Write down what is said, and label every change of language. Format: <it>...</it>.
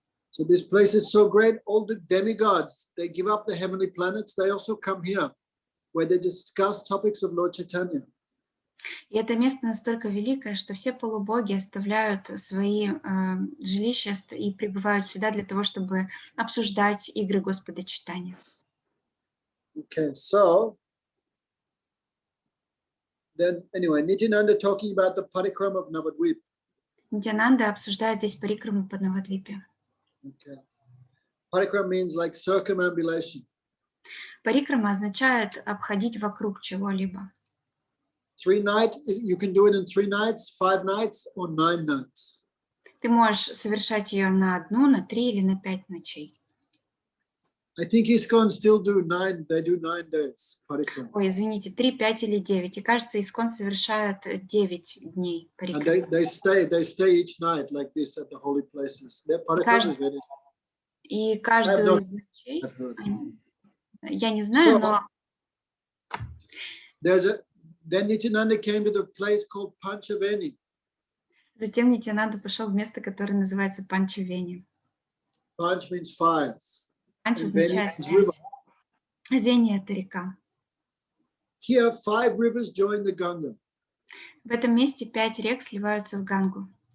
<en>So this place is so great, all the demigods, they give up the heavenly planets, they also come here, where they discuss topics of Lord Chaitanya.</en> <ru>И это место настолько великое, что все полубоги оставляют свои жилища и прибывают сюда для того, чтобы обсуждать игры Господа Чайтаньи.</ru> <en>Okay, so then anyway, Nityananda talking about the parikrama of Nabadvip.</en> <ru>Нитьянанда обсуждает здесь парикраму по Набадвипе.</ru> <en>Okay. Parikrama means like circumambulation.</en> <ru>Парикрама означает обходить вокруг чего-либо.</ru> <en>3 nights, you can do it in 3 nights, 5 nights, or 9 nights.</en> <ru>Ты можешь совершать ее на 1, на 3 или на 5 ночей.</ru> <en>I think ISKCON still do 9, they do 9 days, parikrama.</en> <ru>Ой, извините, 3, 5 или 9. И кажется, Искон совершает 9 дней</ru> <en>And</en> <ru>парикрамы.</ru> <en>they stay each night like this at the holy places. Their parikrama is very.</en> <ru>И каждую из ночей,</ru> <en>I've heard.</en> <ru>я не знаю, но</ru> <en>Then Nityananda came to the place called Panchaveni.</en> <ru>затем Нитьянанда пошел в место, которое называется Панчавени.</ru> <en>Panch means 5.</en> <ru>Панч</ru> <en>And Veni</en> <ru>означает</ru> <en>means river.</en> <ru>5. Вени – это река.</ru> <en>Here, 5 rivers join the Ganga.</en> <ru>В этом месте 5 рек сливаются в Гангу.</ru>